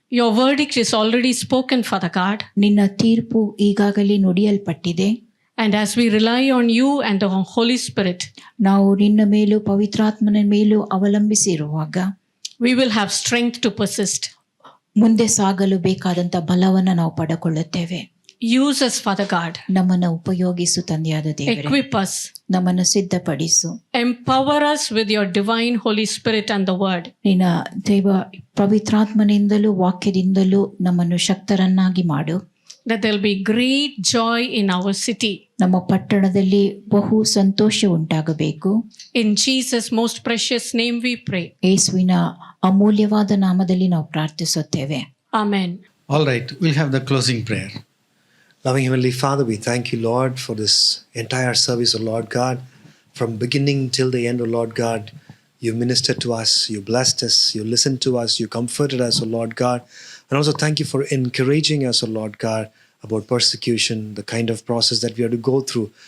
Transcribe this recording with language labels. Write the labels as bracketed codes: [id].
[en] Your verdict is already spoken, Father God. [kn] ನಿನ್ನ ತೀರ್ಪು ಈಗಾಗಲೇ ನುಡಿಯಲ್ಪಟ್ಟಿದೆ. [en] And as we rely on you and the Holy Spirit, [kn] ನಾವು ನಿನ್ನ ಮೇಲೂ ಪವಿತ್ರಾತ್ಮನ ಮೇಲೂ ಅವಲಂಬಿಸಿರುವಾಗ [en] we will have strength to persist. [kn] ಮುಂದೆ ಸಾಗಲು ಬೇಕಾದಂತ ಬಲವನ್ನು ನಾವು ಪಡೆದುಕೊಳ್ಳುತ್ತೇವೆ. [en] Use us, Father God. [kn] ನಮ್ಮನ್ನು ಉಪಯೋಗಿಸು ತಂದೆಯಾದ ದೇವರೇ. [en] Equip us. [kn] ನಮ್ಮನ್ನು ಸಿದ್ಧಪಡಿಸು. [en] Empower us with your divine Holy Spirit and the word. [kn] ನಿನ್ನ ದೇವ ಪವಿತ್ರಾತ್ಮನಿಂದಲೂ ವಾಕ್ಯದಿಂದಲೂ ನಮ್ಮನ್ನು ಶಕ್ತರನ್ನಾಗಿ ಮಾಡು. [en] That there will be great joy in our city. [kn] ನಮ್ಮ ಪಟ್ಟಣದಲ್ಲಿ ಬಹು ಸಂತೋಷ ಉಂಟಾಗಬೇಕು. [en] In Jesus' most precious name we pray. [kn] ಯೇಸುವಿನ ಅಮೂಲ್ಯವಾದ ನಾಮದಲ್ಲಿ ನಾವು ಪ್ರಾರ್ಥಿಸುತ್ತೇವೆ. [en] Amen. All right, we'll have the closing prayer. Loving Heavenly Father, we thank you, Lord, for this entire service, O Lord God. From beginning till the end, O Lord God, you ministered to us, you blessed us, you listened to us, you comforted us, O Lord God. And also thank you for encouraging us, O Lord God, about persecution, the kind of process that we have to go through.